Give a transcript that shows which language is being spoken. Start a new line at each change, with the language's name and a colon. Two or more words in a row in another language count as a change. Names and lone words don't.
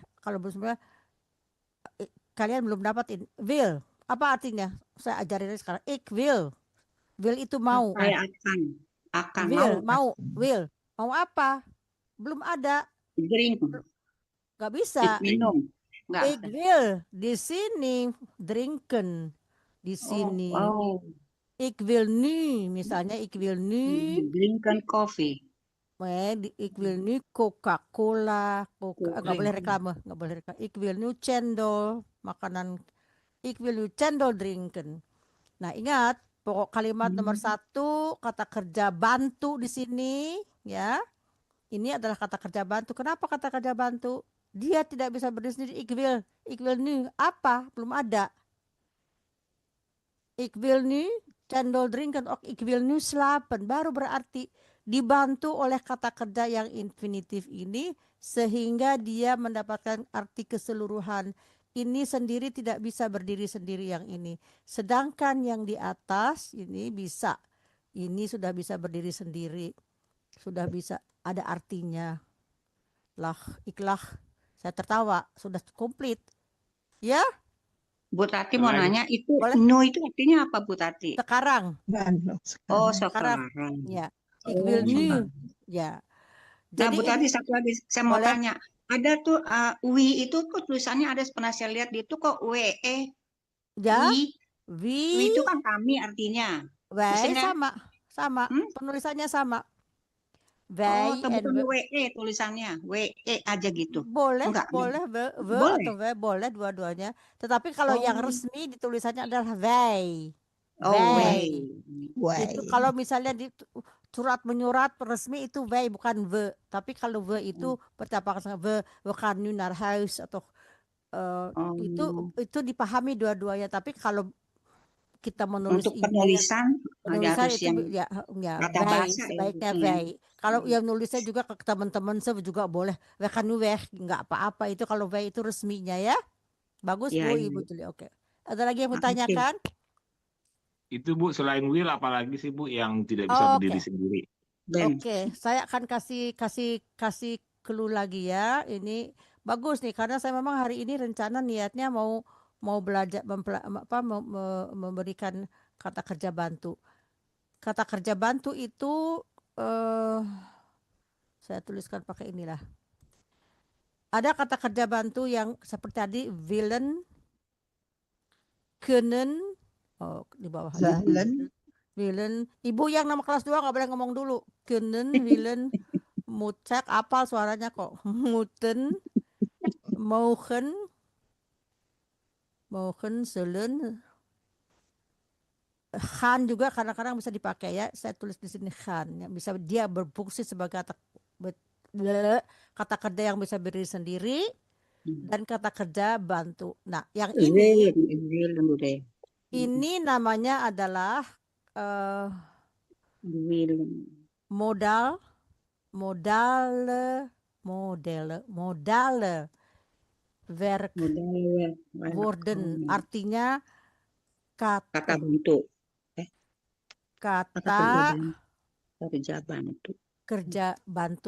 Indonesian: Kalau belum kalian belum dapatin will, apa artinya? Saya ajarin sekarang.
Dutch: Ik will.
Indonesian: Will itu mau. Saya akan Will, mau. Will. Mau apa? Belum ada. drink. Gak bisa. Minum.
Dutch: Ik wil
Indonesian: di sini
Dutch: drinken.
Indonesian: Di sini.
Dutch: Ik wil nu, misalnya ik wil nu Drinken koffie. Ik wil nu Coca-Cola.
Indonesian: Nggak boleh reklame, nggak boleh reklame.
Dutch: Ik wil nu cendol, makanan. Ik wil nu cendol drinken.
Indonesian: Nah, ingat pokok kalimat nomor 1, kata kerja bantu di sini, ya. Ini adalah kata kerja bantu. Kenapa kata kerja bantu? Dia tidak bisa berdiri sendiri.
Dutch: Ik wil nu
Indonesian: apa? Belum ada.
Dutch: Ik wil nu cendol drinken. Ik wil nu slapen.
Indonesian: Baru berarti dibantu oleh kata kerja yang infinitif ini sehingga dia mendapatkan arti keseluruhan. Ini sendiri tidak bisa berdiri sendiri yang ini. Sedangkan yang di atas ini bisa. Ini sudah bisa berdiri sendiri. Sudah bisa ada artinya. Ikhlas. Saya tertawa, sudah komplit. Ya? Bu Tati mau nanya, itu no itu artinya apa Bu Tati? Sekarang. Oh, sekarang. Ya.
Dutch: Ik wil nu.
Indonesian: Ya. Nah, Bu Tati satu lagi saya mau tanya. Ada tuh wi itu kok tulisannya ada pernah saya lihat di itu kok WE. Ya. Wi itu kan kami artinya. Sama. Penulisannya sama. Bukan WE tulisannya, WE aja gitu. Boleh, Enggak, boleh, atau boleh dua-duanya. Tetapi kalau yang resmi ditulisannya adalah wij. Itu kalau misalnya di surat menyurat resmi itu wij bukan we. Tapi kalau we itu bercampur dengan
Dutch: we gaan nu naar huis
Indonesian: atau itu dipahami dua-duanya. Tapi kalau kita menulis untuk penulisan harus itu yang kata bahasa sebaiknya wij. Kalau yang nulisnya juga ke teman-teman juga boleh.
Dutch: We kan nu weg,
Indonesian: nggak apa-apa itu kalau wij itu resminya ya. Bagus Bu, Ibu Tuli. Oke. Ada lagi yang bertanyakan? Itu Bu, selain will apalagi sih Bu yang tidak bisa berdiri sendiri? Oke, saya akan kasih clue lagi ya. Ini bagus nih karena saya memang hari ini rencana niatnya mau belajar memberikan kata kerja bantu. Kata kerja bantu itu saya tuliskan pakai inilah. Ada kata kerja bantu yang seperti tadi
Dutch: willen, kunnen,
Indonesian: di bawah. Willen. Ibu yang nama kelas 2 nggak boleh ngomong dulu.
Dutch: Kunnen, willen,
Indonesian: mucek, apal suaranya kok.
Dutch: Moeten, mogen, zullen,
Indonesian: Khan juga kadang-kadang bisa dipakai ya. Saya tulis di sini Khan. Ya. Bisa dia berfungsi sebagai kata kerja yang bisa berdiri sendiri dan kata kerja bantu. Nah, yang ini namanya adalah
Dutch: modal werk worden,
Indonesian: artinya kata kerja bantu.